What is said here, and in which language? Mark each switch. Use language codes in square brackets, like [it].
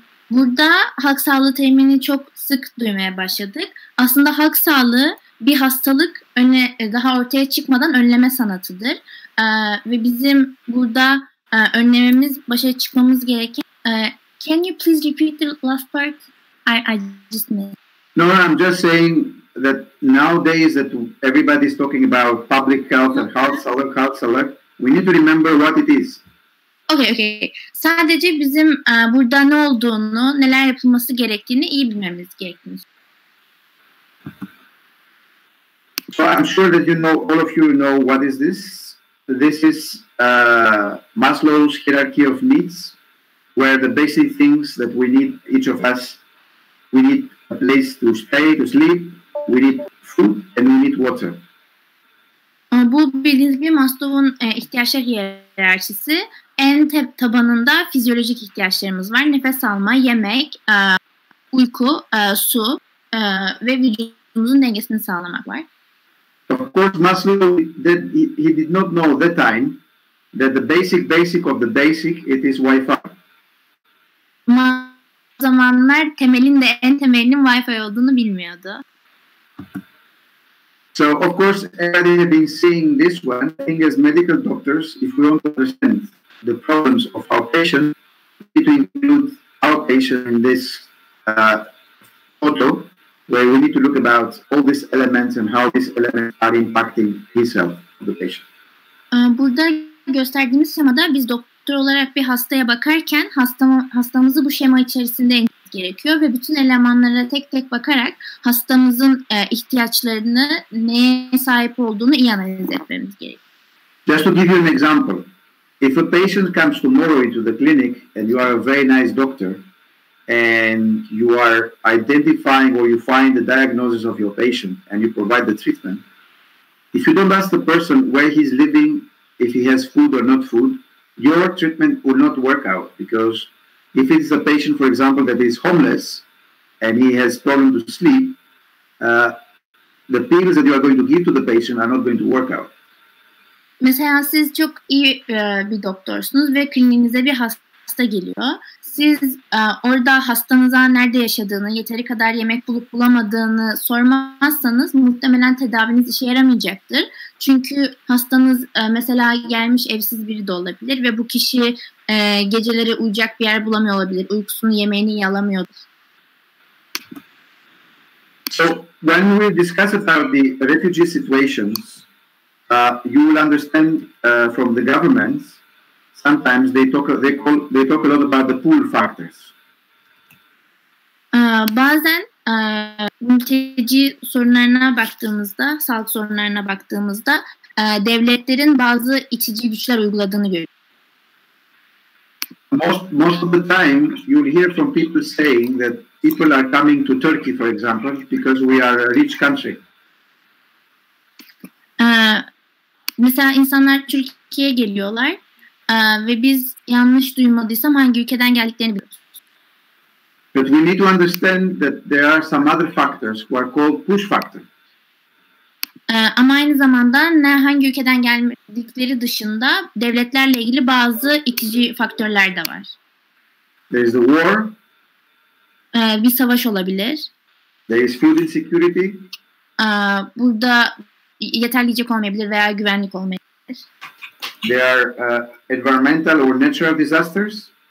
[tr] Burada halk sağlığı terimini çok sık duymaya başladık. Aslında halk sağlığı bir hastalık daha ortaya çıkmadan önleme sanatıdır. Ve bizim burada önlememiz, başa çıkmamız gereken... [en] Can you please repeat the last part? I just missed. No, I'm just saying that nowadays that everybody is talking about public health and health sağlık, we need to remember what it is. Okay. [tr] Sadece bizim burada ne olduğunu, neler yapılması gerektiğini iyi bilmemiz gerektiğini. [en] So I'm sure that all of you know what is this. This is Maslow's hierarchy of needs, where the basic things that we need, each of us, we need a place to stay, to sleep, we need food, and we need water. [tr] Bu bildiğiniz gibi Maslow'un ihtiyaçlar hiyerarşisi. En tabanında fizyolojik ihtiyaçlarımız var. Nefes alma, yemek, uyku, su ve vücudumuzun dengesini sağlamak var. [en] Of course, Maslow, he did not know at that time that the basic of the basic, it is Wi-Fi. [tr] O zamanlar en temelinin Wi-Fi olduğunu bilmiyordu. [en] So, of course, everybody has been seeing this one. I think as medical doctors, if we want to understand the problems of our patient, we need to include our patient in this photo, where we need to look about all these elements and how these elements are impacting his health of the patient. [tr] Burada gösterdiğimiz şemada biz doktor olarak bir hastaya bakarken hastamızı bu şema içerisinde indirmemiz gerekiyor ve bütün elemanlara tek tek bakarak hastamızın ihtiyaçlarını, neye sahip olduğunu iyi analiz etmemiz gerekiyor. [en] Just to give you an example, if a patient comes tomorrow into the clinic and you are a very nice doctor and you are identifying or you find the diagnosis of your patient and you provide the treatment, if you don't ask the person where he's living, if he has food or not food, your treatment will not work out, because if it's a patient, for example, that is homeless and he has problem to sleep, the pills that you are going to give to the patient are not going to work out. [tr] Mesela siz çok iyi bir doktorsunuz ve kliniğinize bir hasta geliyor. Siz orada hastanıza nerede yaşadığını, yeteri kadar yemek bulup bulamadığını sormazsanız muhtemelen tedaviniz işe yaramayacaktır. Çünkü hastanız mesela gelmiş evsiz biri de olabilir ve bu kişi geceleri uyuyacak bir yer bulamıyor olabilir. Uykusunu, yemeğini iyi alamıyordur. [en] So when we discuss about the refugee situations, you will understand from the governments. Sometimes they talk a lot about the pull factors. [tr] Bazen mülteci sorunlarına baktığımızda, sağlık sorunlarına baktığımızda devletlerin bazı itici güçler uyguladığını görüyoruz. [en] most of the time, you'll hear from people saying that people are coming to Turkey, for example, because we are a rich country. [tr] Mesela insanlar Türkiye'ye geliyorlar ve biz yanlış duymadıysam hangi ülkeden geldiklerini biliyoruz. [en] But we need to understand that there are some other factors who are called push factors. [tr] Ama aynı zamanda hangi ülkeden geldikleri dışında devletlerle ilgili bazı itici faktörler de var. [en] There is the war. [tr] Bir savaş olabilir. [en] There is food insecurity. [tr] Burada yeterli yiyecek olmayabilir veya güvenlik olmayabilir. [en] There are environmental or natural disasters.